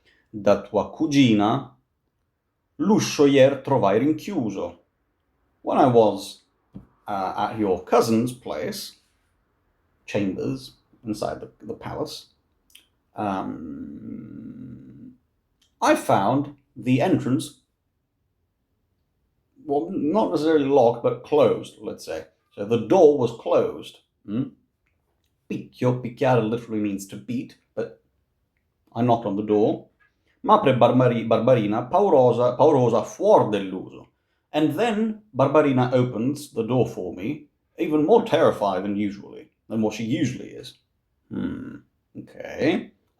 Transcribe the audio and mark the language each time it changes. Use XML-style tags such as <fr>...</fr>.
<it>Da tua cugina l'uscio ier trovai rinchiuso.</it> <en>When I was at your cousin's place, chambers inside the palace, I found the entrance, well, not necessarily locked, but closed, let's say. So the door was closed. Picchio, picchiare literally means to beat, but I knocked on the door.</en> <it>M'apre Barbarina, paurosa fuor dell'uso.</it> <en>And then Barbarina opens the door for me, even more terrified than what she usually is. Okay.</en>